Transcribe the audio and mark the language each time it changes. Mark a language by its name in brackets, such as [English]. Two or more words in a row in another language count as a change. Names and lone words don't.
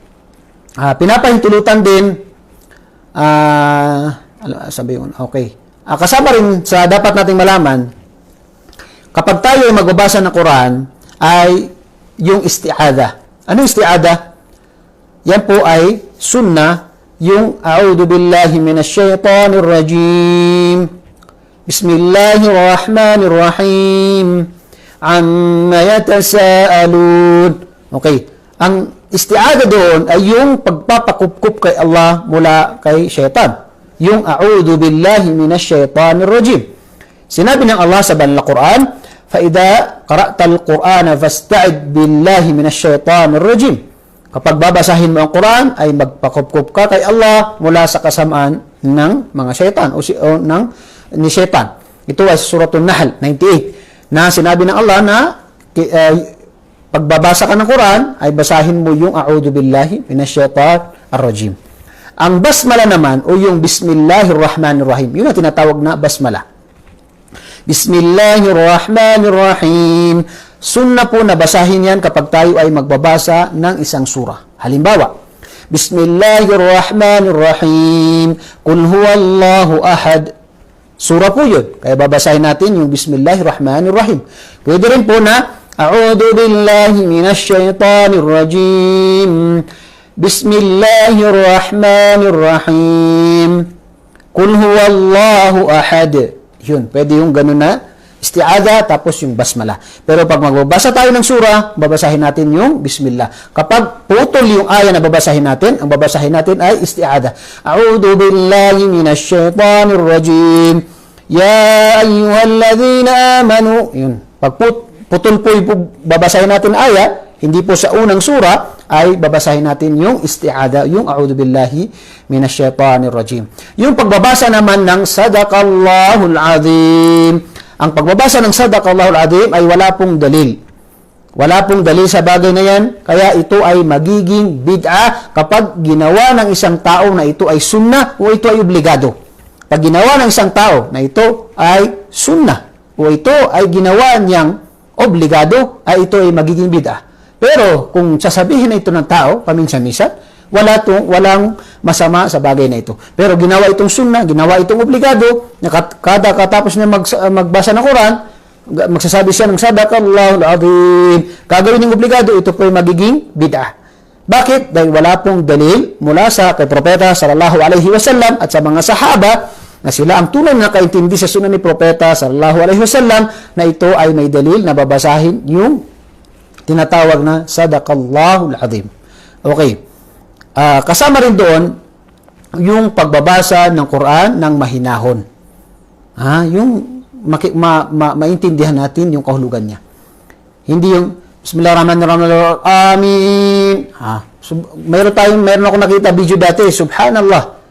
[Filipino] Pinapahintulutan din, kasama rin sa dapat nating malaman, kapag tayo ay magbabasa ng Quran, ay yung isti'adha. Ano isti'adha? Yan po ay sunnah, yung [Arabic] أعوذ بالله من الشيطان الرجيم. بسم الله الرحمن الرحيم. عم يتساءلون. [Filipino] Okay. Ang isti'adha doon ay yung pagpapakupkup kay Allah mula kay syaitan. Yung [Arabic] أعوذ بالله من الشيطان الرجيم. [Filipino] Sinabi ng Allah sa banal na Quran, [Arabic] فَإِذَا قَرَأْتَ الْقُرْآنَ فَاسْتَعِذْ بِاللَّهِ مِنَ الشَّيْطَانِ الرَّجِيمِ. [Filipino] Kapag babasahin mo ang Quran, ay magpakupkup ka kay Allah mula sa kasamaan ng mga syaitan o ng ni Shaitan. Ito ay Suratul Nahl 98 na sinabi ng Allah na pagbabasa ka ng Quran ay basahin mo yung [Arabic] أعوذ بالله من الشيطان الرجيم. [Filipino] Ang basmala naman o yung Bismillahirrahmanirrahim, yun ang tinatawag na basmala. [Arabic] بسم الله الرحمن الرحيم. [Filipino] Sunna po na basahin yan kapag tayo ay magbabasa ng isang surah. Halimbawa, [Arabic] بسم الله الرحمن الرحيم. قل هو الله أحد. [Filipino] Surah po yun. Kaya babasahin natin yung Bismillahirrahmanirrahim. Pwede rin po na [Arabic] أعوذ بالله من الشيطان الرجيم. بسم الله الرحمن الرحيم. قل هو الله أحد. [Filipino] Yun, pwede yung ganun na isti'adha tapos yung basmala. Pero pag magbabasa tayo ng surah, babasahin natin yung bismillah. Kapag putol yung aya na babasahin natin, ang babasahin natin ay isti'adha. [Arabic] أعوذ بالله من الشيطان الرجيم. يا أيها الذين آمنوا. [Filipino] Yun. Pag putol po yung babasahin natin aya, hindi po sa unang surah, ay babasahin natin yung isti'adha, yung [Arabic] أعوذ بالله من الشيطان الرجيم. [Filipino] Yung pagbabasa naman ng [Arabic] صدق الله العظيم. [Filipino] Ang pagbabasa ng [Arabic] صدق الله العظيم [Filipino] ay wala pong dalil. Wala pong dalil sa bagay na yan, kaya ito ay magiging bid'ah kapag ginawa ng isang tao na ito ay sunnah o ito ay obligado. Pag ginawa ng isang tao na ito ay sunnah o ito ay ginawa niyang obligado, ay ito ay magiging bid'ah. Pero kung sasabihin na ito ng tao, paminsan-minsan, walang masama sa bagay na ito. Pero ginawa itong sunnah, ginawa itong obligado, kada katapos niya magbasa ng Quran, magsasabi siya ng [Arabic] صدق الله العظيم, [Filipino] gagawin ng obligado, ito po ay magiging bid'ah. Bakit? Dahil wala pong dalil mula sa kay Propeta [Arabic] صلى الله عليه وسلم [Filipino] at sa mga sahaba na sila ang tunay na nakaintindi sa sunnah ni Propeta [Arabic] صلى الله عليه وسلم [Filipino] na ito ay may dalil na babasahin yung tinatawag na [Arabic] صدق الله العظيم. [Filipino] Okay. Kasama rin doon yung pagbabasa ng Quran ng mahinahon. Yung maintindihan natin yung kahulugan niya. Hindi yung Bismillahirrahmanirrahim. Amin. Meron ako nakita video dati, subhanallah.